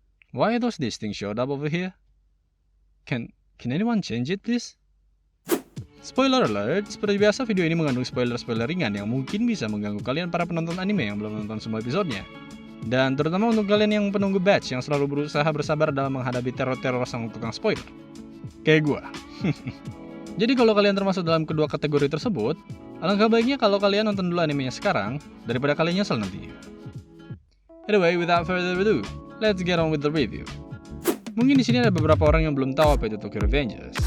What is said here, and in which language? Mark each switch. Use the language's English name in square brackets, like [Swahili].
[English] Why are those things showed up over here? Can anyone change it please? [Indonesian] Spoiler alert, seperti biasa video ini mengandung spoiler-spoiler ringan yang mungkin bisa mengganggu kalian para penonton anime yang belum nonton semua episodenya. Dan terutama untuk kalian yang penunggu batch yang selalu berusaha bersabar dalam menghadapi teror-teror sang tukang spoiler. Kayak gua. Jadi kalau kalian termasuk dalam kedua kategori tersebut, alangkah baiknya kalau kalian nonton dulu animenya sekarang daripada kalian nyesel nantinya. [English] Anyway, without further ado, let's get on with the review. [Indonesian] Mungkin di sini ada beberapa orang yang belum tahu apa itu Tokyo Revengers.